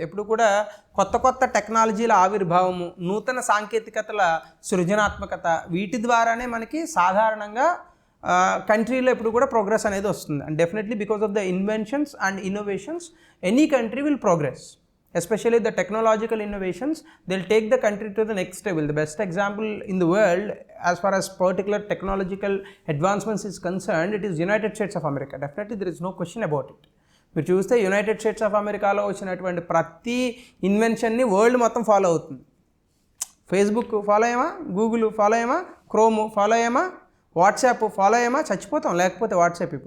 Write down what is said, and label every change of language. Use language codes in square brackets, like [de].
[te] ఎప్పుడు కూడా కొత్త కొత్త టెక్నాలజీల ఆవిర్భావము, నూతన సాంకేతికతల సృజనాత్మకత, వీటి ద్వారానే మనకి సాధారణంగా కంట్రీలో ఇప్పుడు కూడా ప్రోగ్రెస్ అనేది వస్తుంది. [en] And definitely because of the inventions and innovations any country will progress, especially the technological innovations. They'll take the country to the next level. The best example in the world as far as particular technological advancements is concerned, it is United States of America. Definitely there is no question about it. [te] మీరు చూస్తే United states of అమెరికాలో వచ్చినటువంటి ప్రతి ఇన్వెన్షన్ని world మొత్తం follow అవుతుంది. Facebook follow అయ్యామా, Google follow అయ్యామా, chrome follow అయ్యామా, WhatsApp follow అయ్యామా, చచ్చిపోతాం లేకపోతే WhatsApp.